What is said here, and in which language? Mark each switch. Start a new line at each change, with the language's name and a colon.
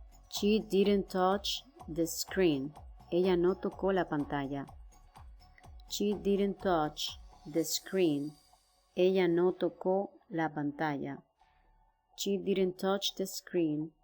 English: She didn't touch the screen.
Spanish: Ella no tocó la pantalla.
English: She didn't touch the screen.
Spanish: Ella no tocó la pantalla.
English: She didn't touch the screen.